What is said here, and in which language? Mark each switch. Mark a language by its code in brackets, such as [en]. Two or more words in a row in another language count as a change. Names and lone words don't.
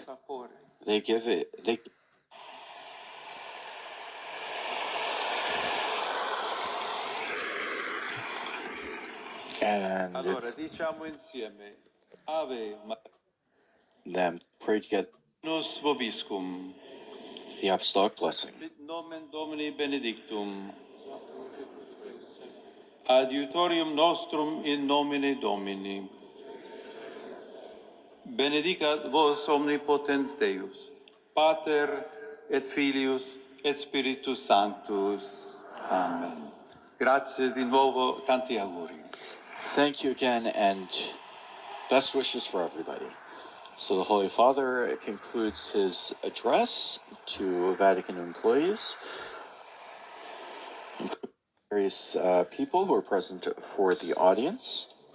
[en] They give it, and [it] Allora diciamo insieme Ave [en] then pray to get [la] Magnus Vobiscum, [en] the apostolic blessing. [la] sit nomen Domini benedictum, adiutorium nostrum in nomine Domini. Benedicat vos omnipotens Deus, Pater et Filius et Spiritus Sanctus. Amen. [it] Grazie di nuovo, tanti auguri. [en] Thank you again, and best wishes for everybody. So the Holy Father concludes his address to Vatican employees, including various people who are present for the audience.